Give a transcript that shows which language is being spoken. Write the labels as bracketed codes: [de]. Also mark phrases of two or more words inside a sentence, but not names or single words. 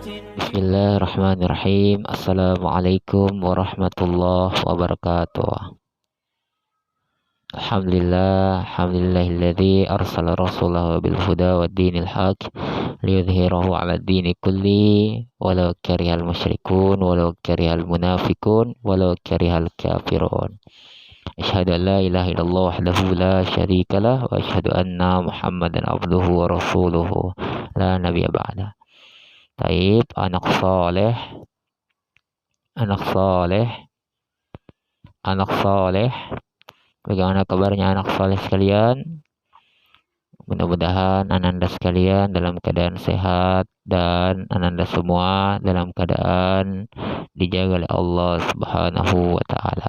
[ar] بسم الله الرحمن الرحيم. السلام عليكم ورحمة الله وبركاته. الحمد لله الذي أرسل رسوله بالهدى ودين الحق ليظهره على الدين كله ولو كره المشركون ولو كره المنافقون ولو كره الكافرون. أشهد أن لا إله إلا الله وحده لا شريك له وأشهد أن محمدا عبده ورسوله لا نبي بعده. [id] Taib, anak soleh, anak soleh, anak soleh. Bagaimana kabarnya anak soleh sekalian? Mudah-mudahan ananda sekalian dalam keadaan sehat dan ananda semua dalam keadaan dijaga oleh [ar] الله سبحانه وتعالى.